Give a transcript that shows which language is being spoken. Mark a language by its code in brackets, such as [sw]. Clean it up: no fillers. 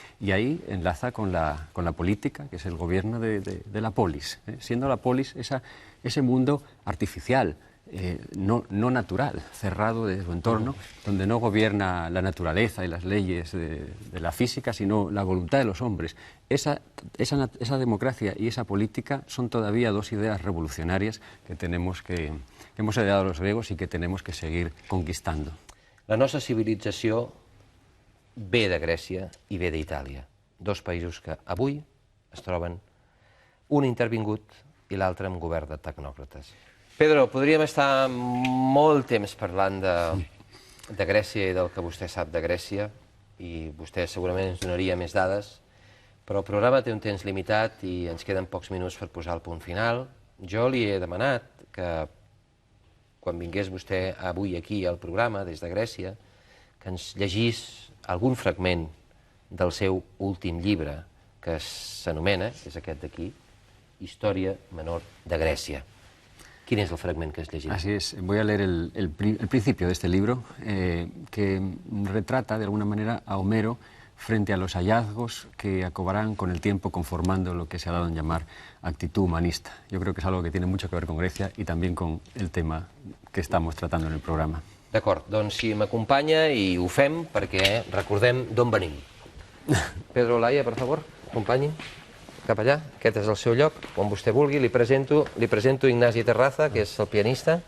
[es] Y ahí enlaza con la política, que es el gobierno de la polis, siendo la polis ese mundo artificial, no natural, cerrado de su entorno, donde no gobierna la naturaleza y las leyes de la física, sino la voluntad de los hombres. Esa democracia y esa política son todavía dos ideas revolucionarias que hemos heredado los griegos y que tenemos que seguir conquistando. [ca] La nostra civilització ve de Grècia i ve d'Itàlia, dos països que avui es troben un intervingut i l'altre amb govern de tecnòcrates. Pedro, podríem estar molt temps parlant de Grècia i del que vostè sap de Grècia, i vostè segurament ens donaria més dades, però el programa té un temps limitat i ens queden pocs minuts per posar el punt final. Jo li he demanat que, quan vingués vostè avui aquí al programa, des de Grècia, que ens llegís algun fragment del seu últim llibre, que s'anomena, és aquest d'aquí, Història menor de Grècia. [es] ¿Quién es el fragmento que has leído? Así es, voy a leer el principio de este libro, que retrata de alguna manera a Homero frente a los hallazgos que acabarán con el tiempo conformando lo que se ha dado en llamar actitud humanista. Yo creo que es algo que tiene mucho que ver con Grecia y también con el tema que estamos tratando en el programa. [ca] D'acord, doncs si m'acompanya i ho fem perquè recordem d'on venim. Pedro Olaya, per favor, acompanyi cap allà. Aquest és el seu lloc, quan vostè vulgui. Li presento Ignasi Terraza, que és el pianista.